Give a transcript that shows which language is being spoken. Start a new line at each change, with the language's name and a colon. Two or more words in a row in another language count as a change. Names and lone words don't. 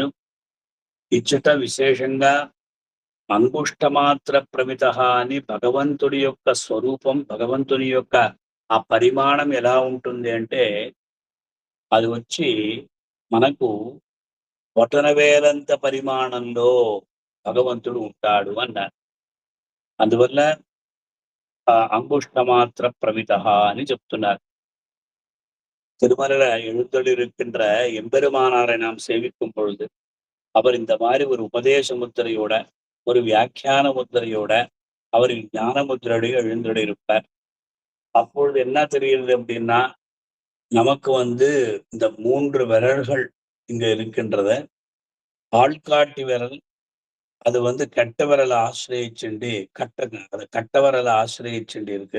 Telugu: ఇచ్చట విశేషంగా అంగుష్టమాత్ర ప్రమిత అని భగవంతుడి యొక్క స్వరూపం, భగవంతుని యొక్క ఆ పరిమాణం ఎలా ఉంటుంది అంటే అది వచ్చి మనకు బొటనవేలంత పరిమాణంలో భగవంతుడు ఉంటాడు అన్నారు. అందువల్ల అంగుష్టమాత్ర ప్రమిత అని చెప్తున్నారు.
Tamil: திருமலையில எழுந்தொழிருக்கின்ற எம்பெருமானாரை நாம் சேவிக்கும் பொழுது அவர் இந்த மாதிரி ஒரு உபதேச முத்திரையோட, ஒரு வியாக்கியான முத்திரையோட, அவர் ஞான முத்திரையோட எழுந்தொழிருப்பார். அப்பொழுது என்ன தெரிகிறது அப்படின்னா, நமக்கு இந்த 3 விரல்கள் இங்க இருக்கின்றத, ஆள்காட்டி விரல் அது கட்ட விரலை ஆசிரியச்சுண்டு கட்ட விரலை ஆசிரியச்சுண்டு இருக்கு.